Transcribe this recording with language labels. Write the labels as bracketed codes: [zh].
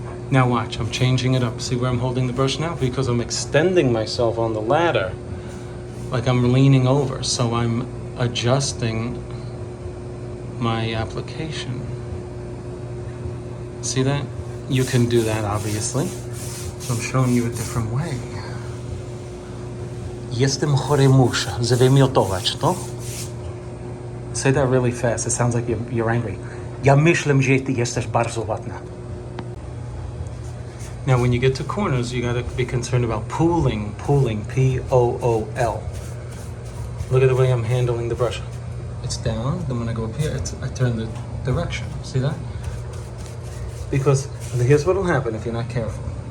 [en] Now watch, I'm changing it up. See where I'm holding the brush now? Because I'm extending myself on the ladder, like I'm leaning over. So I'm adjusting my application. See that? You can do that, obviously. So I'm showing you a different way. [pl] Jestem chory muszę zwymiotować, no? [en] Say that really fast. It sounds like you're angry. [pl] Ja myślę, że ty jesteś bardzo ładna. [en] Now, when you get to corners, you gotta be concerned about pooling, P-O-O-L. Look at the way I'm handling the brush. It's down, then when I go up here, I turn the direction. See that? Because here's what'll happen if you're not careful.